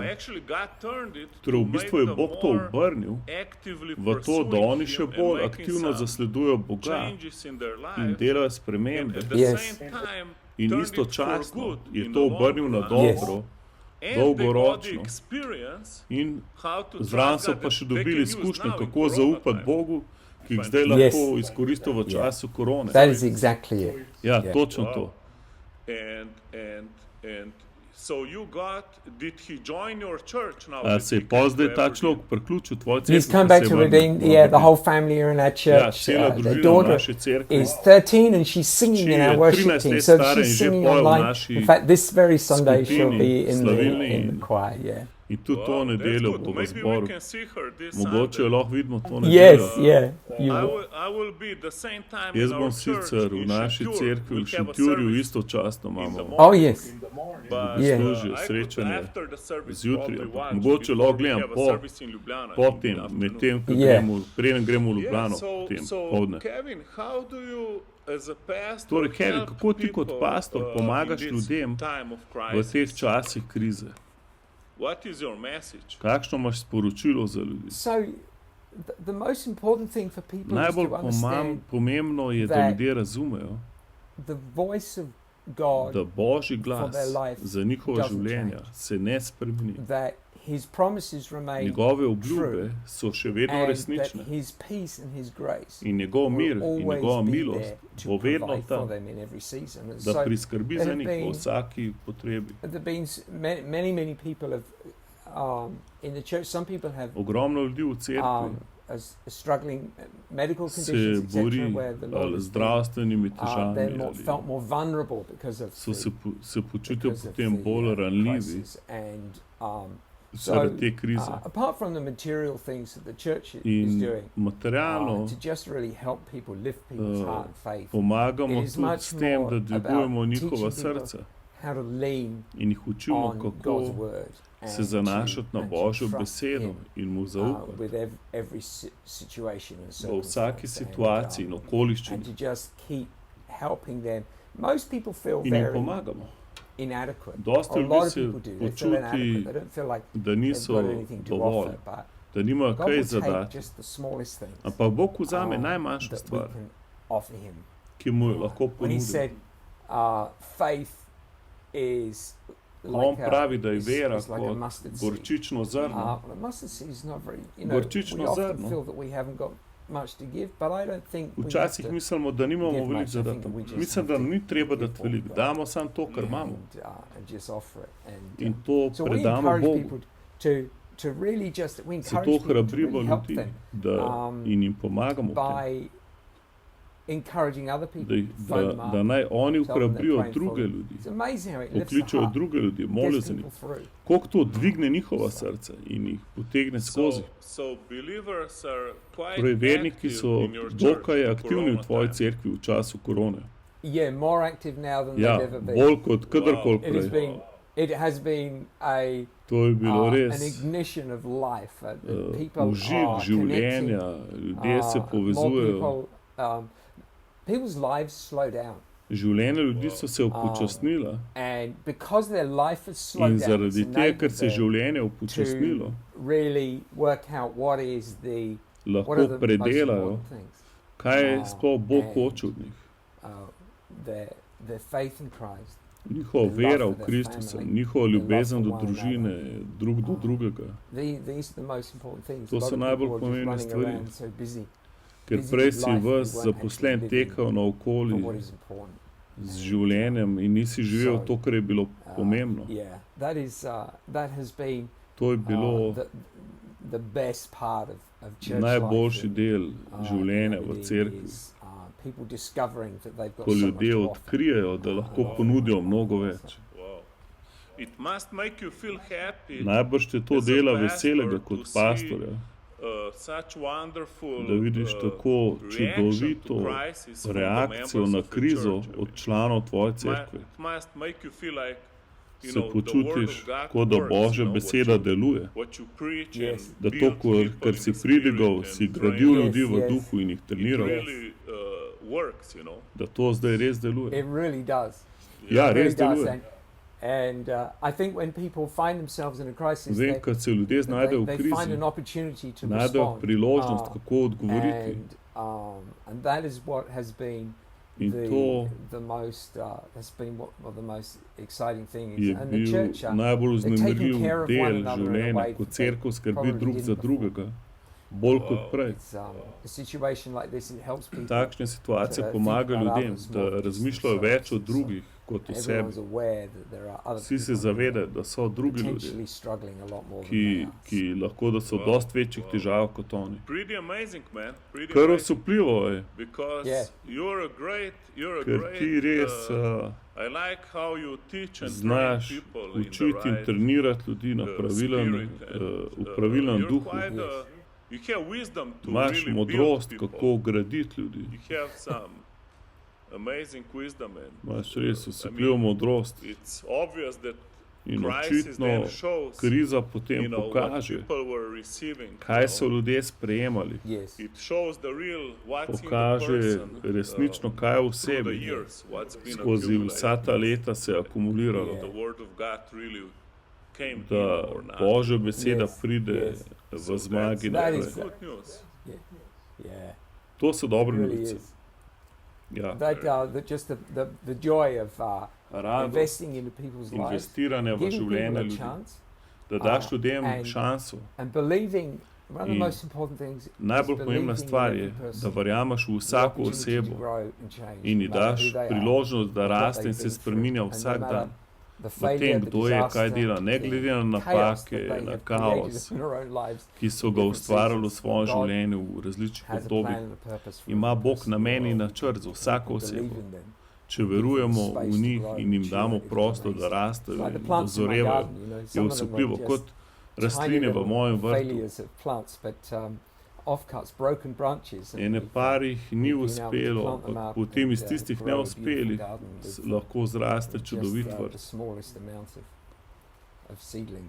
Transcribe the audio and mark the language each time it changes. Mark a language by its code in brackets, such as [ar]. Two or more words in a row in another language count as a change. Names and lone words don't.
[sl] Torej v bistvu je Bog to obrnil v to, da oni še bolj aktivno zasledujejo Boga in delajo spremembe. [en] Yes. [sl] In istočasno je to obrnil na dobro, dolgoročno. In zraven so pa še dobili izkušnje, kako zaupati Bogu, ki jih zdaj lahko izkoristijo v času korone. [en] That is exactly it. [sl] Ja, [en] Yeah. [sl] točno to. A se je pa zdaj ta človek priključil tvoji cerkvi? [en] He's come back to Redeem. Yeah, the whole family are in our [sl] Ja, [en] church. [sl] cela [en] Their [sl] družina v [en] daughter [sl] naši cerkvi. [en] is 13 and she's singing in She our [sl] je [en] worship [sl] 13 [en] team. let So [sl] stara in [en] she's [sl] že [en] singing [sl] poje v [en] online. [sl] naši [en] In fact, this very Sunday she'll [sl] skupini [en] be in [sl] slavilni [en] the choir. Yeah. [sl] In tudi to nedeljo bo v zboru. Mogoče jo lahko vidimo to [en] Yes. [sl] nedeljo. [en] Yeah. You [sl] Jaz bom sicer v naši cerkvi v Šentjurju istočasno imamo [en] Oh yes. Yeah. [sl] služijo srečanje zjutraj. Mogoče lahko gledam po tem, medtem, ko preden gremo v Ljubljano, potem povdne. Torej, Kevin, kako ti kot pastor pomagaš ljudem v teh časih krize? Kakšno imaš sporočilo za ljudi? [en] So the most important thing for people is [sl] Najbolj [en] to understand [sl] pomembno je, da [en] that [sl] ljudje razumejo, [en] the voice of God, [sl] da Božji glas [en] for their life [sl] za njihova [en] doesn't [sl] življenja [en] change. [sl] se ne spremeni. [en] that His promises remain [sl] Njegove obljube [en] true, [sl] so še vedno [en] and that [sl] resnične. [en] His peace and His grace [sl] In njegov mir [en] will [sl] in njegova [en] always be [sl] milost [en] there to [sl] bo vedno [en] provide for [sl] tam, [en] them in every season. And [sl] da [en] so [sl] priskrbi [en] there [sl] za [en] have [sl] njih v [en] been- [sl] vsaki potrebi. [en] there've been many people have in the church. Some people have [sl] Ogromno ljudi v cerkvi [en] struggling medical [sl] se [en] conditions, etc., [sl] bori [en] where the Lord [sl] ali [en] has [sl] z [en] been, [sl] zdravstvenimi težavami [en] they're [sl] ali [en] felt more vulnerable because of [sl] so [en] the, [sl] se počutijo [en] because of [sl] potem [en] the, [sl] bolj ranljivi [en] crisis. And [sl] zaradi te krize. [en] apart from the material things that the church is [sl] In [en] doing, [sl] materialno [en] to just really help people, lift people's heart and faith, [sl] pomagamo [en] it is [sl] tudi [en] much [sl] s tem, [en] more [sl] da dvigujemo [en] about [sl] njihova [en] teaching people [sl] srca [en] how to lean [sl] in jih učimo, [en] on God's [sl] kako [en] word [sl] se [en] and [sl] zanašati na [en] and [sl] Božjo [en] trust [sl] besedo [en] Him, [sl] in mu zaupati [en] with every situation and [sl] v vsaki [en] circumstance, [sl] situaciji in [en] and [sl] okoliščini [en] to just keep helping them. Most people feel [sl] in jim [en] very [sl] pomagamo. [en] inadequate. [sl] Dosti [en] A [sl] ljudi [en] lot of [sl] se [en] people do. They feel inadequate. [sl] počuti, [en] They don't feel like [sl] da [en] they've [sl] niso [en] got anything to [sl] dovolj, [en] offer, but [sl] da nimajo [en] God [sl] kaj [en] will take [sl] zadati. [en] just the smallest things [sl] Ampak Bog vzame najmanjšo [en] that we [sl] stvar, [en] can offer Him. [sl] ki mu jo lahko [en] When He [sl] ponudi. [en] said, faith is [sl] On [en] like [sl] pravi, da je vera [en] is like a [sl] kot [en] mustard seed. [sl] gorčično zrno. [en] Well, a mustard seed is not very, we [sl] Gorčično [en] often [sl] zrno. [en] feel that we haven't got much to give, but I don't think we have [sl] Včasih [en] to [sl] mislimo, da nimamo [en] give [sl] veliko [en] much. [sl] za [en] I [sl] dati. [en] think that we just [sl] Mislim, [en] have [sl] da [en] to [sl] ni treba [en] give [sl] dati [en] what [sl] veliko. [en] we've got [sl] Damo samo to, kar imamo. [en] and just offer it. [sl] In to [en] So we [sl] predamo [en] encourage [sl] Bogu. [en] people to really just, we encourage [sl] Zato [en] people to [sl] hrabrimo [en] really help [sl] ljudi, [en] them [sl] da in jim pomagamo v tem. [en] by encouraging other people, phone them up, [sl] Da naj oni [en] tell them they're [sl] ohrabrijo [en] praying for [sl] druge [en] them. [sl] ljudi, [en] It's amazing how it lifts the [sl] pokličejo [en] heart, [sl] druge ljudi, molijo [en] gets [sl] za njih. [en] people through. [sl] Koliko to dvigne njihova srca in jih potegne skozi. Torej, verniki so dokaj aktivni v tvoji cerkvi v času korone. [en] Yeah, more active now than [sl] Ja, [en] they've ever been. [sl] bolj kot kadarkoli prej. [en] It has been [sl] To je bilo [en] an [sl] res [en] ignition of life. People [sl] vžig [en] are [sl] življenja, [en] connecting, [sl] ljudje se [en] more [sl] povezujejo. [en] people, people's lives slow down. [sl] Življenja ljudi so se upočasnila [en] And because their life has slowed [sl] in [en] down, [sl] zaradi [en] it's [sl] tega, ker se je [en] enabled them [sl] življenje upočasnilo, [en] to really work out what are [sl] lahko [en] the most [sl] predelajo, [en] important things. [sl] kaj sploh Bog [en] and- [sl] hoče od njih. [en] Their faith in Christ. [sl] Njihova vera v Kristusa, njihova ljubezen do družine, drug do drugega. [en] These are the most important things. [sl] To [en] A lot [sl] so [en] of [sl] najbolj [en] people are just [sl] pomembne [en] running [sl] stvari. [en] around so busy [sl] Ker [en] busy [sl] prej [en] with [sl] si [en] life, [sl] vas [en] we weren't [sl] zaposlen [en] actually living [sl] tekal [en] for [sl] naokoli [en] what is important. [sl] z življenjem in nisi živel to, kar je bilo pomembno. [en] Yeah, that has been [sl] To je bilo [en] the best part of church [sl] najboljši [en] life [sl] del življenja v [en] nowadays [sl] cerkvi. [en] is, people discovering that they've got [sl] Ko [en] so [sl] ljudje [en] much to offer. [sl] odkrijejo, da lahko ponudijo mnogo več. Najbrž te to dela veselega kot pastorja, da vidiš tako čudovito reakcijo na krizo od članov tvoje cerkve. Se počutiš, kot da Božja beseda deluje. [en] Yes. [sl] Da to, kar si pridigal, si gradil ljudi v duhu in jih treniral, da to zdaj res deluje. [en] It really does. [sl] Ja, [en] It [sl] res [en] really does. [sl] deluje. [en] And I think when people find themselves in a crisis, [sl] Vem, kad se ljudje znajdejo v [en] they find [sl] krizi, [en] an opportunity to [sl] najdejo [en] respond. [sl] priložnost, kako odgovoriti. [en] And that is what has been [sl] In to [en] the most has been what the most exciting thing [sl] je [en] is. And the [sl] bil [en] church, [sl] najbolj [en] they're taking [sl] vznemirljiv [en] care of one [sl] del [en] another in a [sl] življenja, [en] way [sl] ko [en] that [sl] cerkev skrbi [en] probably [sl] drug [en] didn't [sl] za [en] before. [sl] drugega, bolj kot prej. [en] It's, a situation like this, it helps people. [sl] Takšne situacije [en] to [sl] pomagajo [en] think about [sl] ljudem, [en] others [sl] da [en] more than [sl] razmišljajo [en] themselves. [sl] več o drugih kot o sebi. [en] Everyone's aware that there are other [sl] Vsi se [en] people [sl] zavedajo, da so drugi ljudje, [en] potentially struggling a lot more than [sl] ki, [en] they are. [sl] ki lahko da so dost večjih težav kot oni. [en] Pretty amazing, man. Pretty [sl] Kar [en] amazing. [sl] osupljivo je, [en] Because Yeah. you're a great, [sl] ker ti res [en] I like how you teach and [sl] znaš [en] train people in the [sl] učiti in [en] right [sl] trenirati ljudi na pravilen, [en] spirit and, [sl] v pravilnem [en] you're [sl] duhu. [en] quite you have wisdom to [sl] Imaš [en] really [sl] modrost, [en] build people. [sl] kako graditi ljudi. [en] You have some amazing wisdom and [sl] Imaš res osupljivo modrost. [en] it's obvious that [sl] In [en] crisis [sl] očitno [en] then shows [sl] kriza potem [en] what [sl] pokaže, [en] people were receiving. [sl] kaj so ljudje sprejemali. [en] Yes. It shows the real what's in the [sl] Pokaže [en] person, [sl] resnično, kaj je v [en] through the [sl] sebi. [en] years, what's been [sl] Skozi [en] accumulated. [sl] vsa ta leta se je akumuliralo, [en] The word of God really came in [sl] da [en] or not. [sl] Božja beseda [en] Yes, [sl] pride [en] yes. [sl] v zmagi [en] That [sl] naprej. [en] is Good news. Yeah. [sl] To so dobre [en] It really [sl] novice. [en] is. [sl] Ja, [en] Just the joy of [sl] radost [en] investing into people's lives, [sl] investiranja v [en] giving [sl] življenje [en] people a [sl] ljudi, [en] chance, [sl] da daš ljudem [en] and- [sl] šanso. [en] and believing. One of the [sl] In [en] most important things is [sl] Najbolj pomembna [en] believing in [sl] stvar je, [en] every person, [sl] da verjameš v [en] the [sl] vsako [en] opportunity to [sl] osebo [en] grow and change, [sl] in ji [en] no matter [sl] daš [en] who they are, [sl] priložnost, da [en] and what [sl] raste in [en] they've [sl] se [en] been [sl] spreminja [en] through, and [sl] vsak [en] no matter [sl] dan. [en] the [sl] V [en] failure, [sl] tem, [en] the [sl] kdo je, kaj [en] disaster, [sl] dela, ne [en] the [sl] glede na [en] chaos [sl] napake, [en] that they [sl] na [en] have [sl] kaos, [en] created in their own lives, [sl] ki so ga [en] different [sl] ustvarjali v [en] seasons. [sl] svojem [en] God [sl] življenju v različnih [en] has a [sl] obdobjih. [en] plan and a purpose for [sl] Ima [en] every [sl] Bog [en] person. [sl] namen in načrt za vsako [en] Believe [sl] osebo. [en] in them. [sl] Če verujemo v njih in jim damo prostor, da rastejo [en] Like the [sl] in [en] plants in my [sl] dozorevajo, [en] garden, you know, [sl] je [en] some of them [sl] osupljivo [en] are [sl] kot [en] just [sl] rastline [en] tiny [sl] v mojem [en] little [sl] vrtu. [en] failures of plants, but offcuts, broken branches. and [sl] Ene [en] we've, [sl] parih ni [en] we've been able to [sl] uspelo, [en] plant them [sl] ampak [en] up [sl] potem iz [en] and, [sl] tistih [en] grow a [sl] neuspelih [en] beautiful garden with, [sl] lahko zraste čudovit [en] just, [sl] vrt. [en] the smallest amount of seedlings.